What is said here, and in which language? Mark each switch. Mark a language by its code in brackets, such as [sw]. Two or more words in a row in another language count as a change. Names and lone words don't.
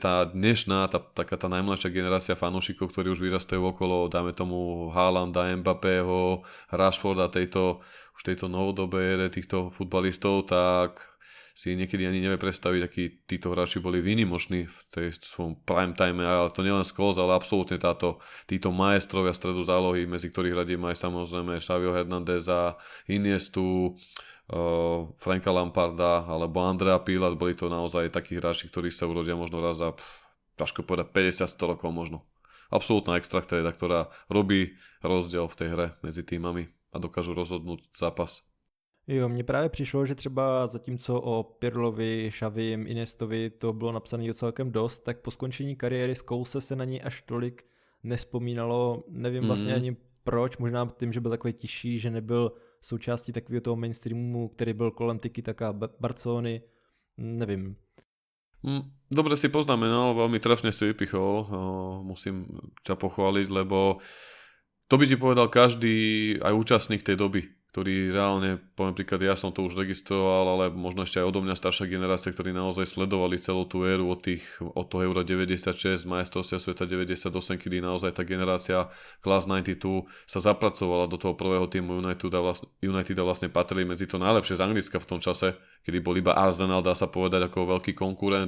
[sk] tá dnešná, taká tá najmladšia generácia fanúšikov, ktorí už vyrastajú okolo, dáme tomu Haalanda, Mbappého, Rashforda, už tejto novodobej ére týchto futbalistov, tak si niekedy ani nevie predstaviť, akí títo hráči boli výnimoční v tej svojom [en] prime time, [sk] ale to nielen Scholes, ale absolútne títo maestrovia stredu zálohy, medzi ktorých radím aj samozrejme Xaviho Hernandeza, Iniestu, Franka Lamparda alebo Andrea Pirlo, boli to naozaj takí hráči, ktorí sa urodia možno raz za, ťažko povedať, 50-100 rokov možno. Absolútna extraktéda, ktorá robí rozdiel v tej hre medzi týmami a dokážu rozhodnúť zápas. [cs] Jo, mně právě přišlo, že třeba zatímco o Pirlovi, Xavim, Iniestovi to bylo napsané celkem dost, tak po skončení kariéry Scholese se na ní až tolik nespomínalo. Nevím vlastně ani proč, možná tím, že byl takový tišší, že nebyl součástí takového toho mainstreamu, který byl kolem Tiki-taka Barcelony, nevím. [sk] Dobre si poznamenal, veľmi trefne si vypichol, musím ťa pochváliť, lebo to by ti povedal každý aj účastník tej doby, ktorý reálne, poviem príklad, ja som to už registroval, ale možno ešte aj odo mňa staršia generácia, ktorí naozaj sledovali celú tú éru od toho Eura 96, majstrovstvia sveta 98, kedy naozaj tá generácia Class 92 sa zapracovala do toho prvého týmu United a vlastne patrili medzi to najlepšie z Anglicka v tom čase, kedy bol iba Arsenal, dá sa povedať, ako veľký konkurent.